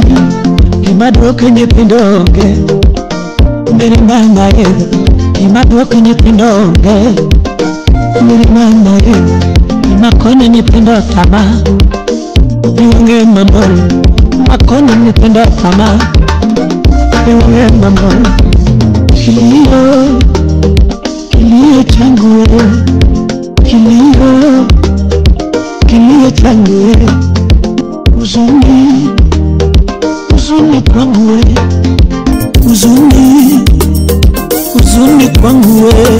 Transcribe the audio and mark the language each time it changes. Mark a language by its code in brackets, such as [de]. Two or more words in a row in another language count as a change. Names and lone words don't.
[luo] Kimaduoke nyithindo ge Meri mama ye, kimaduoke nyithindo ge Meri mama ye, kimakone nyithindo tama Niwange mamol, makone nyithindo tama Niwange mamol. [sw] Kilio, kilio changu we, kilio, kilio changu we. Uzuni, uzuni kwangu we, uzuni, uzuni kwangu we.